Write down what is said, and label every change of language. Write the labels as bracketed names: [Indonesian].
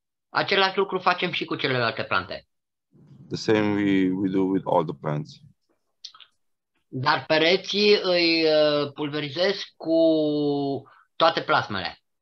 [Romanian] Același lucru facem și cu celelalte plante. [English] The same we do with all the plants. [Romanian] Dar pereții îi pulverizez cu toate plasmele.